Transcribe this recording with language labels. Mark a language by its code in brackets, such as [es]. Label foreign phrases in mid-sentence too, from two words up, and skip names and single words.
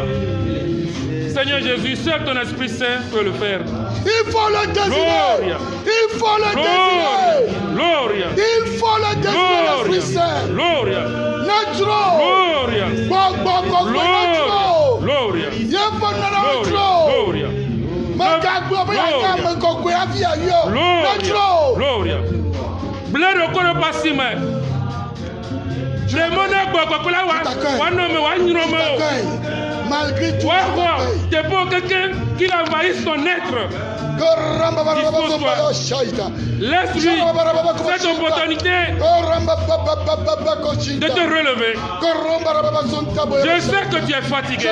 [fr] Seigneur Jésus, seul ton Esprit Saint peut le faire. Il faut le désirer. Gloria. Il faut le désirer. Gloria. Il faut le désirer, l'Esprit Saint. Gloria. Notre. Gloria. Notre. Gloria. Il faut notre. Gloria. Gloria. Bled okolo pasime. Le monde kokokula wa nome wa nyirome. Malgré tout, t'es pour quelqu'un qui envahisse ton être. Laisse-lui cette opportunité de te relever. Je sais que tu es fatigué.